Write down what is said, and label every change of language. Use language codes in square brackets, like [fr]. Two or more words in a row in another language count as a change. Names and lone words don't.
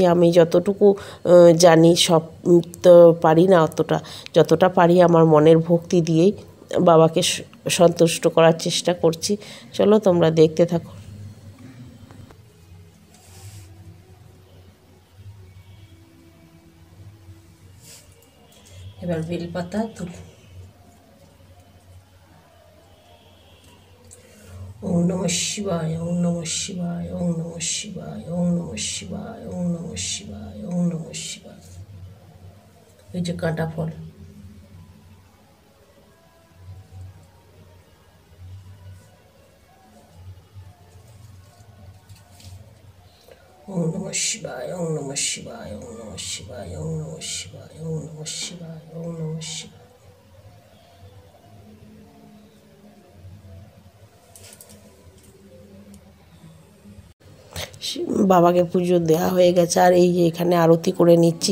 [bn] আমি যতটুকু জানি, সব তো পারি না অতটা, যতটা পারি আমার মনের ভক্তি দিয়েই বাবাকে সন্তুষ্ট করার চেষ্টা করছি। চলো তোমরা দেখতে থাকো। এবার বেলপাতা তুলি। [sa] ওম নমঃ শিবায়, ওম নমঃ শিবায়, ওম নমঃ শিবায়, ওম নমঃ শিবায়, ওম নমঃ শিবায়, ওম নমঃ শিবায়। [bn] এই যে কাঁটা ফল, [sa] ওম নমঃ শিবায়, ওম নমঃ শিবায়, ওম নমঃ শিবায়, ওম নমঃ শিবায়, ওম নমঃ শিবায়, ওম নমঃ শিবায়। [bn] বাবাকে পুজো দেওয়া হয়ে গেছে। আর এই যে এখানে আরতি করে নিচ্ছি।